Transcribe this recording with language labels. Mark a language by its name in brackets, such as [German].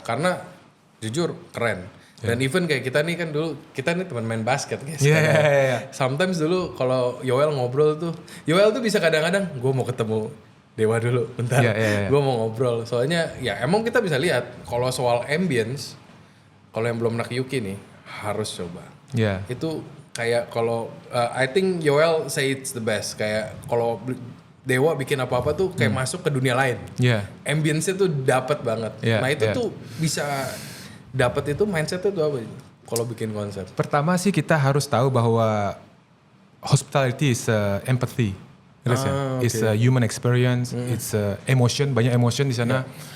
[Indonesian] Karena jujur keren. Dan even kayak kita nih kan dulu, kita nih teman main basket guys. Yeah. Sometimes dulu kalau Yoel ngobrol tuh, Yoel tuh bisa kadang-kadang gue mau ketemu Dewa dulu bentar. Gue mau ngobrol. Soalnya ya emang kita bisa lihat kalau soal ambience, kalau yang belum pernah ke Yuki nih harus coba. Ya. Itu kayak kalau [English] I think Yoel say it's the best. [Indonesian] Kayak kalau Dewa bikin apa-apa tuh kayak masuk ke dunia lain. Ya. Ambience-nya tuh dapat banget. Yeah, Nah itu yeah. tuh bisa dapat itu mindset-nya tuh apa? Kalau bikin konsep. Pertama sih kita harus tahu bahwa [English] hospitality is empathy. It's a human experience, it's emotion, [Indonesian] banyak emotion di sana.